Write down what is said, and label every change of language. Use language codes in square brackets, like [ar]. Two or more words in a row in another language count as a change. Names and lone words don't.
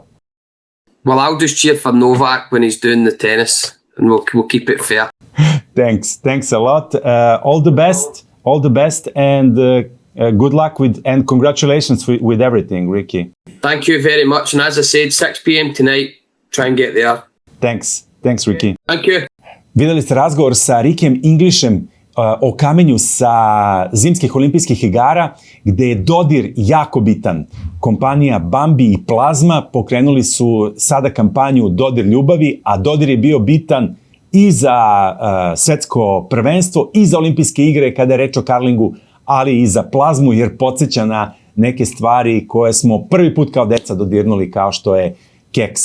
[en] Well, I'll just cheer for Novak when he's doing the tennis, and we'll keep it fair. Thanks a lot. All the best, and good luck and congratulations with everything, Ricky. Thank you very much, and as I said, 6 p.m. tonight, try and get there. Thanks, Ricky. Thank you. [sr] Videli ste razgovor sa Rickyjem Englishom o kamenju sa zimskih olimpijskih igara, gde je dodir jako bitan. Kompanija Bambi i Plazma pokrenuli su sada kampanju Dodir ljubavi, a dodir je bio bitan i za svetsko prvenstvo i za olimpijske igre kada je reč o karlingu, ali i za plazmu, jer podsjeća na neke stvari koje smo prvi put kao deca dodirnuli, kao što je keks.